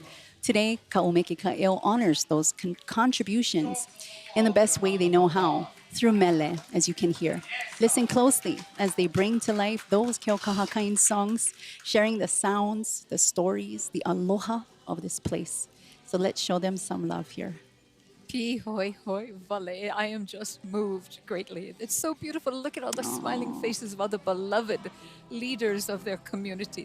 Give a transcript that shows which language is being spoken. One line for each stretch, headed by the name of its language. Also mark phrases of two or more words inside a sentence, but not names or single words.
English: Today, Kaumeke Ka'eo honors those contributions in the best way they know how, through mele, as you can hear. Listen closely as they bring to life those Keokaha kind songs, sharing the sounds, the stories, the aloha of this place. So let's show them some love here.
Hawaiian: Ki hoi hoi vale.
English: I am just moved greatly. It's so beautiful to look at all the smiling faces of all the beloved leaders of their community.